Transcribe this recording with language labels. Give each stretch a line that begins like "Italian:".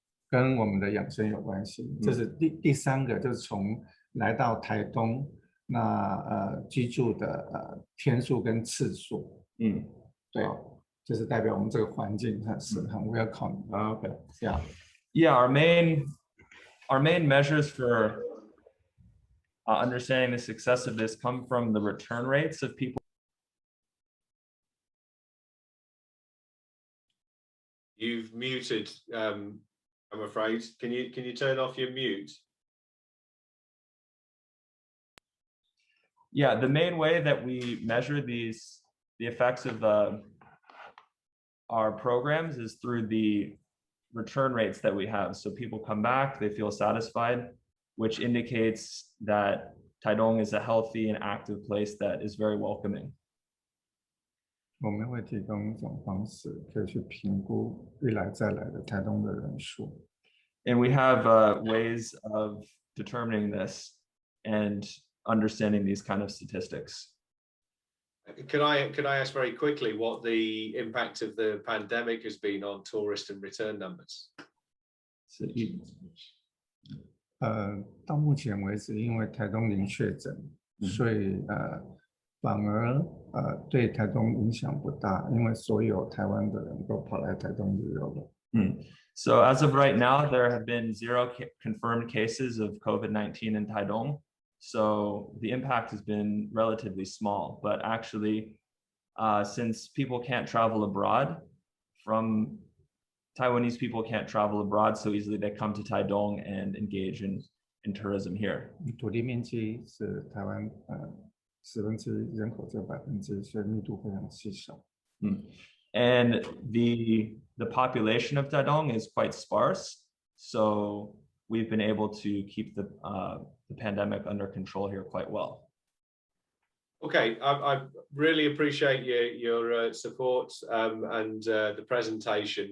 Chinese: 跟我们的养生有关系。这是第三个，就是从来到台东那居住的天数跟次数，对，就是代表我们这个环境是很 welcome。
English: Okay. Yeah. Our main measures for understanding the success of this come from the return rates of people. You've muted, I'm afraid. Can you turn off your mute? Yeah, the main way that we measure these the effects of our programs is through the return rates that we have. So people come back, they feel satisfied, which indicates that Taitung is a healthy and active place that is very welcoming.
Chinese: 我们会提供一种方式，可以去评估一来再来的台东的人数。
English: And we have ways of determining this and understanding these kind of statistics. Could I ask very quickly what the impact of the pandemic has been on tourist and return numbers?
Chinese: 到目前为止，因为台东零确诊，所以反而对台东影响不大，因为所有台湾的人都跑来台东旅游了。
English: So as of right now, there have been 0 confirmed cases of COVID-19 in Taitung. So the impact has been relatively small, but actually, since people can't travel abroad, Taiwanese people can't travel abroad so easily, they come to Taitung and engage in tourism here.
Chinese: 土地面积是台湾1/10，人口只有1%，所以密度非常稀少。
English: And the population of Taitung is quite sparse, so we've been able to keep the pandemic under control here quite well. Okay, I really appreciate your support and the presentation.